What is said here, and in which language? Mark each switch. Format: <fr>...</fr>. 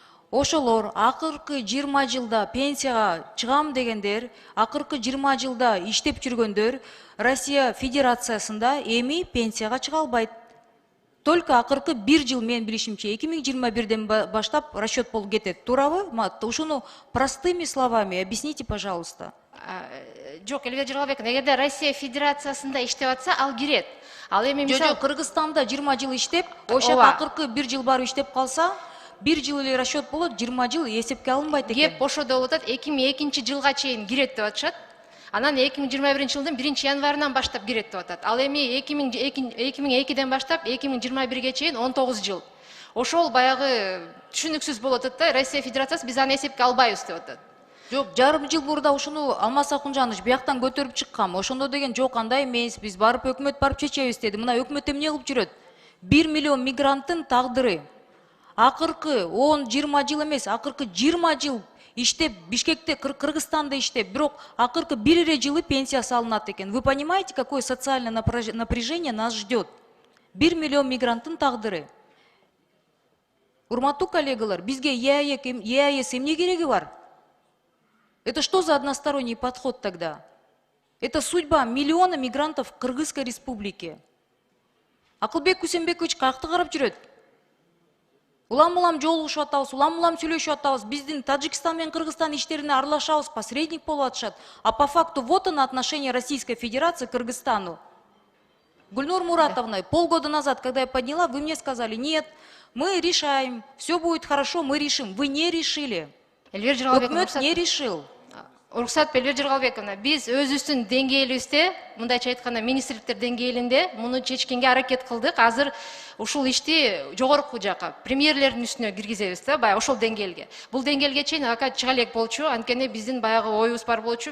<ky>Ошолор акыркы 20 жылда пенсияга чыгам дегендер, акыркы 20 жылда иштеп жүргөндөр Россия Федерациясында эми пенсияга чыга албайт.</ky> <ru>Только</ru> <ky>акыркы 1 жыл мен билишимче 2021ден баштап расчет болуп кетет. Туурабы? Ушуну</ky> <ru>простыми словами объясните, пожалуйста.</ru> <ky>Жок, Эльвира Жыргалбековна, эгерде Россия Федерациясында иштеп атса, ал кирет. Ал эми мисалы Кыргызстанда 20 жыл иштеп, ошол акыркы 1 жыл барып иштеп калса, 1 жыл эле расчет болот, 20 жыл эсепке алынбайт экен. Кеп ошодо болуп атат, 2002-жылга чейин кирет деп атышат. Анан 2021-жылдын 1-январынан баштап кирет деп атат. Ал эми 2002-ден баштап 2021-ге чейин 19 жыл. Ошол баягы түшүнүксүз болуп атат да, Россия Федерациясы биз аны эсепке албайбыз деп атат. Жок, жарым жыл мурда ушуну Алмаз Ахунжанович бияктан көтөрүп чыккам. Ошондо деген жок, андай эмес, биз барып өкмөт барып чечебиз деди. Мына өкмөт эмне кылып жүрөт? 1 миллион мигранттын тагдыры. Акыркы 10-20 жыл эмес, акыркы 20 жыл иштеп, Бишкекте, Кыргызстанда иштеп, бирок акыркы 1 жылы пенсия салынат экен.</ky> <ru>Вы понимаете, какое социальное напряжение нас ждет?</ru> <ky>1 миллион мигранттын тагдыры. Урматтуу коллегалар, бизге ЕАЭС эмне кереги бар?</ky> <ru>Это что за односторонний подход тогда? Это судьба миллиона мигрантов в Кыргызской республике.</ru> <ky>Акылбек Кусенбекович какты карап жүрөт? Улам-улам жолугушуп атабыз, улам-улам сүйлөшүп атабыз. Биздин Таджикстан менен Кыргызстан иштерине аралашабыз, посредник болуп атышат.</ky> <ru>А по факту вот оно отношение Российской Федерации к Кыргызстану. Гульнур Муратовна, полгода назад, когда я подняла, вы мне сказали: нет, мы решаем, все будет хорошо, мы решим. Вы не решили.</ru> <ky>Өкмөт</ky> <ru>не решил.</ru> <ky>Уруксат, Эльвира Жыргалбековна, биз өзүбүздүн деңгээлибизде, мындайча айтканда министрликтер деңгээлинде муну чечкенге аракет кылдык. Азыр ушул ишти жогорку жака, премьерлердин үстүнө киргизебиз да, баягы ошол деңгээлге. Бул деңгээлге чейин ака чыга элек болчу, анткени биздин баягы оюбуз бар болчу.</ky>